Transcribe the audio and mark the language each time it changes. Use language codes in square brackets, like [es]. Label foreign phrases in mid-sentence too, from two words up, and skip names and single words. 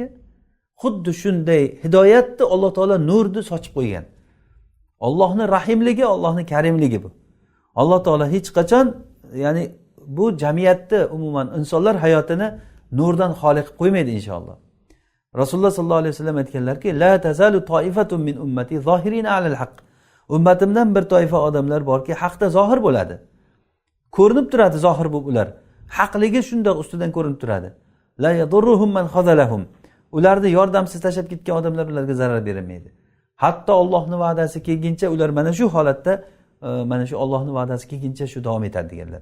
[uz] Xuddi shunday hidoyatni Alloh taolo nurni sochib qo'ygan. Allohning rahimligi, Allohning karimligi bu. Alloh taolo hech qachon, ya'ni bu jamiyatni, umuman insonlar hayotini nurdan xoli qilib qo'ymaydi inshaalloh. Rasululloh [ar] صلى الله عليه وسلم [uz] aytganlarki, [ar] لا تزال طائفة من أمتي ظاهرين على الحق. [uz] Ummatimdan bir toifa odamlar borki, haqda zohir bo'ladi. Ko'rinib turadi zohir bo'lib ular. Haqligi shundoq ustidan ko'rinib turadi. [ar] لا يضرهم من خذلهم. [uz] Ularni yordamsiz tashab ketgan odamlar ularga zarar bermaydi. Hatto Allohning va'dasi kelguncha ular mana shu holatda, mana shu Allohning va'dasi kelguncha shu davom etadi deganlar.